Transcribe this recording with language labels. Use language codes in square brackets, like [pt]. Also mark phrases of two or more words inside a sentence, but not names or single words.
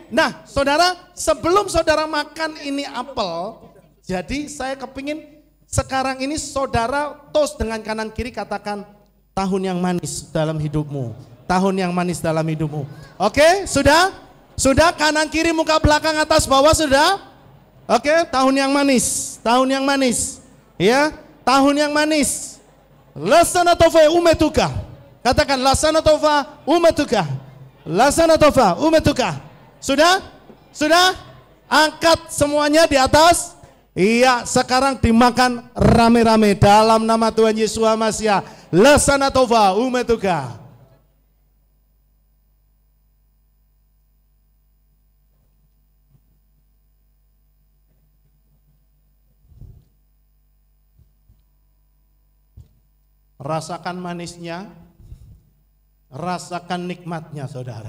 [id] Nah, saudara, sebelum saudara makan ini apel, jadi saya kepingin sekarang ini saudara toast dengan kanan kiri, katakan tahun yang manis dalam hidupmu. Tahun yang manis dalam hidupmu. Oke, sudah? Sudah kanan kiri muka belakang atas bawah sudah? Oke, tahun yang manis. Tahun yang manis. Ya, tahun yang manis. [he] לשנה טובה ומתוקה. [id] Katakan [he] לשנה טובה ומתוקה. לשנה טובה ומתוקה. [id] Sudah? Sudah? Angkat semuanya di atas. Iya, sekarang dimakan rame-rame dalam nama Tuhan Yesus Masiah. [he] לשנה טובה ומתוקה. [id] Rasakan manisnya, rasakan nikmatnya saudara.